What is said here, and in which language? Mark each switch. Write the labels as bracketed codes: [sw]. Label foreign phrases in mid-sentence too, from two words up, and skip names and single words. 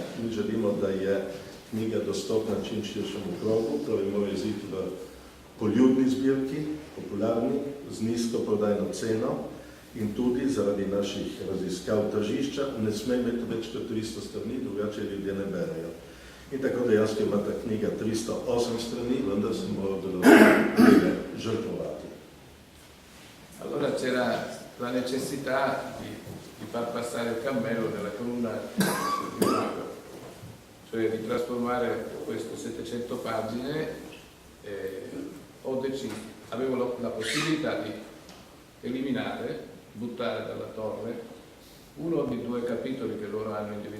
[sl] Mi želimo, da je knjiga dostopna čim širšemu krogu, torej mora iziti v poljudni zbirki, popularni, z nizko prodajno ceno in tudi zaradi naših raziskav tržišča ne sme imeti več kot 300 strani, drugače ljudje ne berejo. In tako dejansko ima ta knjiga 308 strani, vendar se mora določiti žrtvovati. [it] Allora c'era la necessità di far passare il cammello della colonna di Mago, cioè di trasformare queste 700 pagine. Ho deciso, avevo la possibilità di eliminare, buttare dalla torre uno dei 2 capitoli che loro hanno individuato.